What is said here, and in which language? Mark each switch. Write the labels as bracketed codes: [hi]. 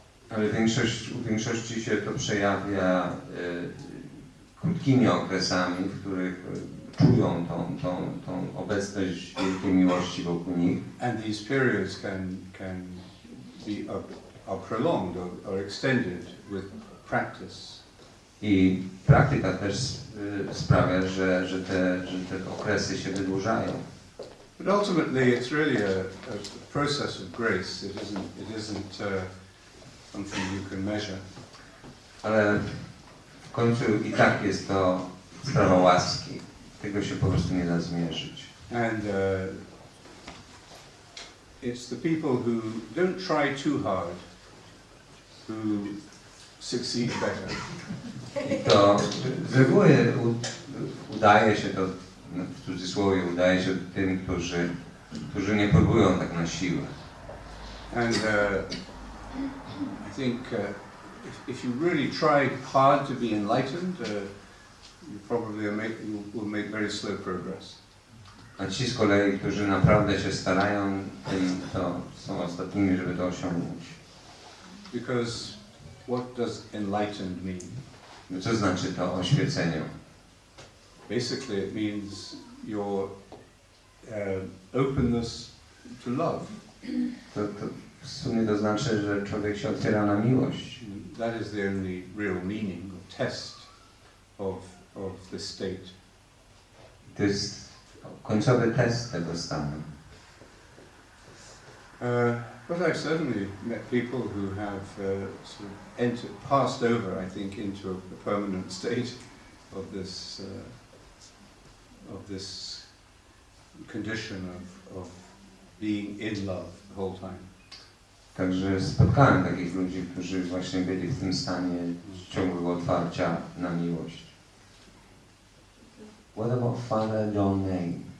[pl] Ale u większości się to przejawia krótkimi okresami, w których czują tą obecność wielkiej miłości wokół nich. [en] And these periods can be are prolonged or extended with practice. [pl] I praktyka też sprawia, że te okresy się wydłużają. [en] But ultimately, it's really a process of grace. It isn't something you can measure. [pl] Ale w końcu i tak jest to sprawa łaski. Tego się po prostu nie da zmierzyć. [en] And it's the people who don't try too hard who succeed better. [pl] I to z reguły udaje się to, w cudzysłowie, udaje się tym, którzy nie próbują tak na siłę. [en] And I think if you really try hard to be enlightened, you probably will make very slow progress. [pl] A ci z kolei, którzy naprawdę się starają, tym to są ostatnimi, żeby to osiągnąć. [en] Because what does enlightened mean? [pl] No co znaczy to oświecenie? [en] Basically it means your openness to love. [pl] To w sumie to znaczy, że człowiek się otwiera na miłość. [en] That is the only real meaning or test of the state. [pl] To jest końcowy test tego stanu. [en] But I've certainly met people who have sort of passed over, I think, into a permanent state of this condition of being in love the whole time. [pl] Także spotkałem takich ludzi, którzy właśnie byli w tym stanie ciągłego otwarcia na miłość. [en] What about Father John May?